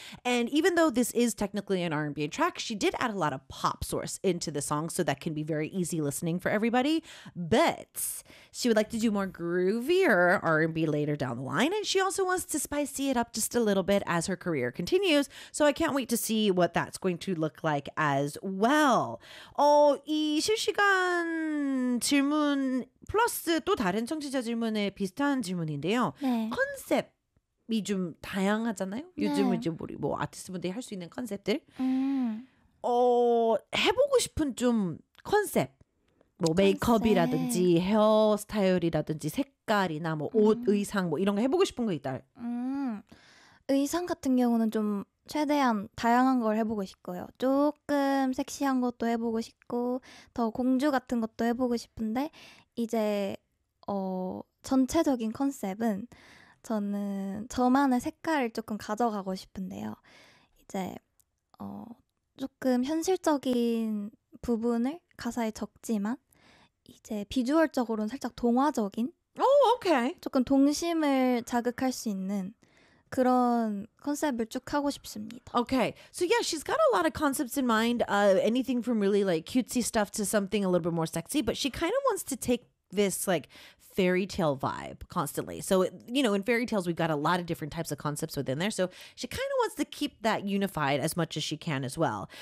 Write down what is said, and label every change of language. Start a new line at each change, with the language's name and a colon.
English: And even though this is technically an R&B track, she did add a lot of pop source into the song, so that can be very easy listening for everybody. But she would like to do more groovier R&B later down the line, and she also wants to spicy it up just a little bit as her career continues. So I can't wait to see what that's going to look like as well.
Korean: 이 실시간 질문 플러스 또 다른 청취자 질문에 비슷한 질문인데요. 네. 컨셉이 좀 다양하잖아요. 네. 요즘은 이제 우리 뭐 아티스트분들이 할 수 있는 컨셉들. 해보고 싶은 좀 컨셉. 뭐 메이크업이라든지 헤어스타일이라든지 색깔이나 뭐 옷, 의상 뭐 이런 거 해보고 싶은 거 있다. 의상 같은 경우는 좀 최대한 다양한 걸 해보고 싶고요. 조금 섹시한 것도 해보고 싶고 더 공주 같은 것도 해보고 싶은데 이제 전체적인 컨셉은 저는 저만의 색깔을 조금 가져가고 싶은데요. 이제 조금 현실적인 부분을 가사에 적지만 이제 비주얼적으로는 살짝 동화적인 조금 동심을 자극할 수 있는 그런 컨셉을 쭉 하고 싶습니다.
English: Okay, so yeah, she's got a lot of concepts in mind. Anything from really like cutesy stuff to something a little bit more sexy, but she kind of wants to take this like fairy tale vibe constantly. So you know, in fairy tales, we've got a lot of different types of concepts within there. So she kind of wants to keep that unified as much as she can as well.